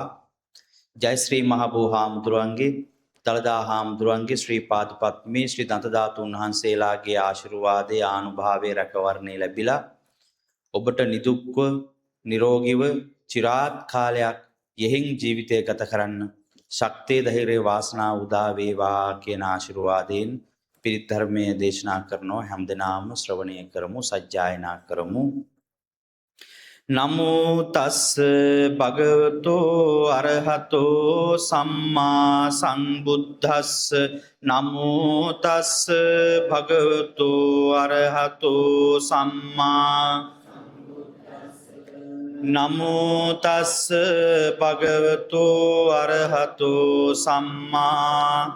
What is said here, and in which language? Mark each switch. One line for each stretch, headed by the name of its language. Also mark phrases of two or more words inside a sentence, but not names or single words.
Sinhala: ජය ශ්‍රී මහ බෝ හාමුදුරන්ගේ, දළදා හාමුදුරන්ගේ, ශ්‍රී පාද පත්මේ ශ්‍රී දන්තධාතුන් වහන්සේලාගේ ආශිර්වාදයේ ආනුභාවයේ රැකවරණය ලැබිලා ඔබට නිදුක්ව නිරෝගීව চিරාත් කාලයක් යෙහින් ජීවිතය ගත කරන්න ශක්තිය ධෛර්ය වාසනාව උදා වේවා කියන ආශිර්වාදයෙන් පිරිත් ධර්මයේ දේශනා කරනවා. හැමදෙනාම ශ්‍රවණය කරමු, සජ්ජායනා කරමු.
Pali: නමෝ තස්ස භගවතෝ අරහතෝ සම්මා සම්බුද්දස්ස. නමෝ තස්ස භගවතෝ අරහතෝ සම්මා. නමෝ තස්ස භගවතෝ අරහතෝ සම්මා.